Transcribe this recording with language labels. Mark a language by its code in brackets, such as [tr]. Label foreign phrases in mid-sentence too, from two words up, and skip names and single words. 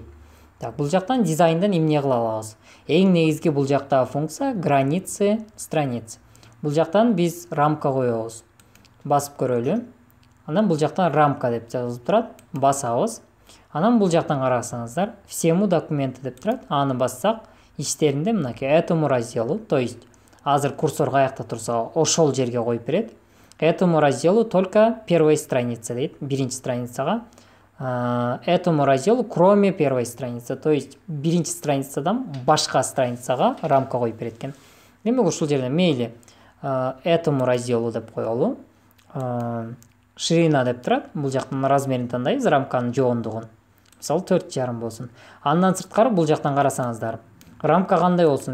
[ky] Так, бул жактан дизайндан эмне кыла алабыз? Эң негизги бул жактагы функция [ru] границы страницы. [ky] Бул жактан биз рамка коебуз. Басып көрөлү. Анан бул жактан рамка деп жазылып турат. Басабыз. Анан бул жактан карасаңыздар, [ru] всему документы [ky] деп турат. Аны бассак, ичтеринде мынакей [ru] этому разделу, то есть [ky] азыр курсор каякта турса, ошол жерге коюп берет. [ru] Этому разделу только первой страницы [ky] дейт, биринчи страницага. [ru] Этому разделу кроме первой страницы, то есть [ky] биринчи страницадан башка страницага рамка коюп берет экен. Демек ушул жерде мейли [ru] этому разделу [ky] деп коелу. Ширина деп турат. Бул жактан размерин тандайбыз, рамканын жоондугун. Мисалы 4,5 болсун. Андан сырткары бул жактан карасаңыздар, рамка кандай болсун?